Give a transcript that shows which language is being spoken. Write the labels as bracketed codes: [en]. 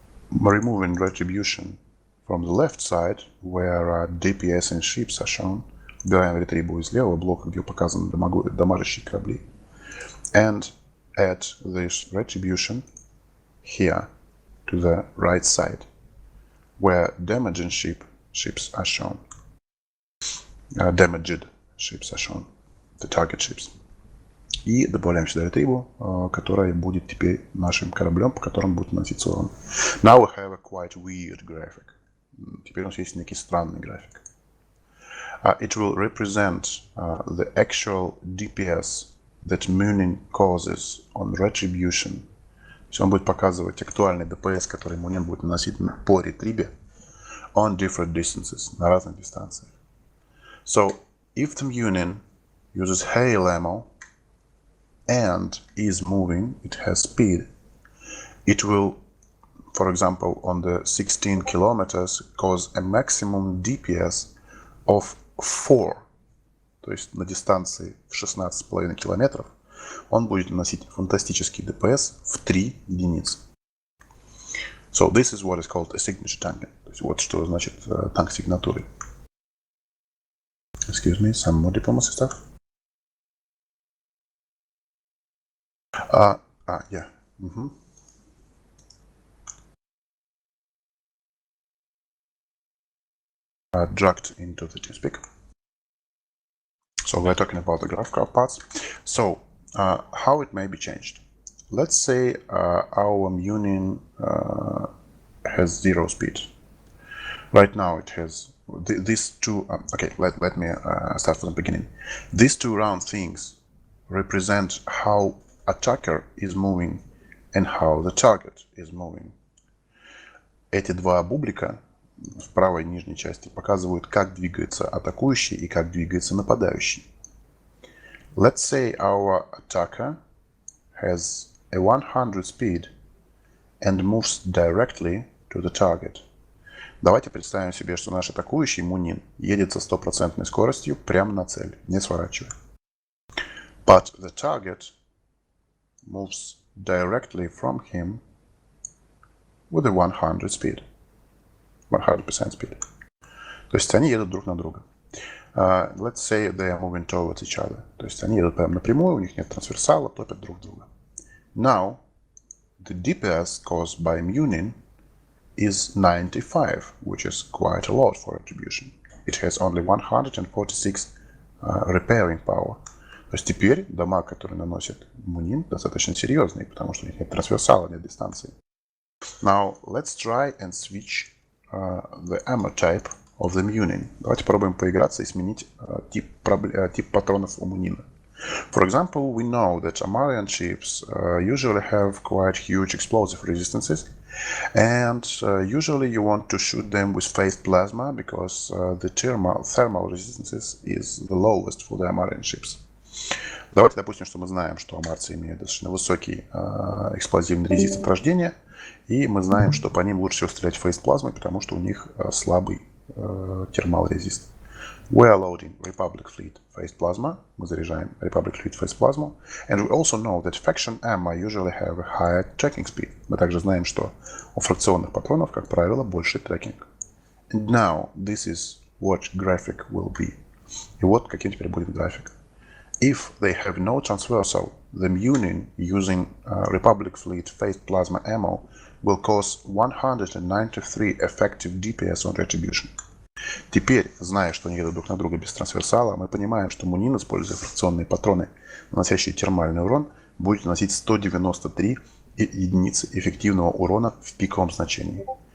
[en] Removing retribution from the left side where DPS and ships are shown. [ru] Убираем ретрибу из левого блока, где показаны дамажащие корабли. [en] And add this retribution here to the right side where damaging ships are shown. Damaged ships are shown. The target ships. [ru] И добавляем сюда ретрибу, которая будет теперь нашим кораблем, по которому будет наноситься урон. [en] Now we have a quite weird graphic. [ru] Теперь у нас есть некий странный график. [en] It will represent the actual DPS that Munin causes on retribution [ru] есть он будет показывать актуальный ДПС, который Мунин будет наносить по ретрибе [en] on different distances, [ru] на разных дистанциях. [en] So, if the Munin uses hail ammo and is moving, it has speed, it will, for example, on the 16 kilometers, cause a maximum DPS of 4. [ru] То есть на дистанции в 16,5 километров он будет наносить фантастический ДПС в 3 единицы. [en] So this is what is called a signature tank. [ru] То есть вот что значит танк сигнатуры. [en] Excuse me, some more diplomacy stuff. Yeah. Dragged into the TeamSpeak. So we're talking about the graphical parts. So how it may be changed. Let's say our Munin has 0 speed. Right now it has these two. Okay, let me start from the beginning. These two round things represent how attacker is moving and how the target is moving. [ru] Эти два бублика в правой нижней части показывают, как двигается атакующий и как двигается нападающий. [en] Let's say our attacker has a 100 speed and moves directly to the target. [ru] Давайте представим себе, что наш атакующий Мунин едет со 100% скоростью прямо на цель, не сворачивая. [en] But the target moves directly from him with a 100 speed. 100% speed. [ru] То есть они едут друг на друга. [en] Let's say they are moving towards each other. [ru] То есть они едут прямо напрямую, у них нет трансверсала, топят друг друга. [en] Now, the DPS caused by Munin is 95, which is quite a lot for attribution. It has only 146 repairing power. [ru] То есть теперь дамаг, который наносит Мунин, достаточно серьезный, потому что у них нет трансверсала, нет дистанции. [en] Now, let's try and switch the ammo type of the Munin. [ru] Давайте попробуем поиграться и сменить тип патронов у Мунина. [en] For example, we know that Amarian ships usually have quite huge explosive resistances, and usually you want to shoot them with phased plasma because the thermal resistances is the lowest for the Amarian ships. [ru] Давайте допустим, что мы знаем, что амарцы имеют достаточно высокий эксплозивный резист от рождения, и мы знаем, что по ним лучше всего стрелять phased плазмой, потому что у них слабый термал резист. [en] We are loading Republic Fleet phased plasma. [ru] Мы заряжаем Republic Fleet phased plasma. [en] And we also know that faction ammo usually have a higher tracking speed. [ru] Мы также знаем, что у фракционных патронов, как правило, больше трекинг. [en] And now this is what graphic will be. [ru] И вот каким теперь будет график. [en] If they have no transversal, the Munin using Republic Fleet phased plasma ammo will cause 193 effective DPS on retribution. [ru] Теперь, зная, что они едут друг на друга без трансверсала, мы понимаем, что Мунин, используя фракционные патроны, наносящие термальный урон, будет наносить 193 единицы эффективного урона в пиковом значении.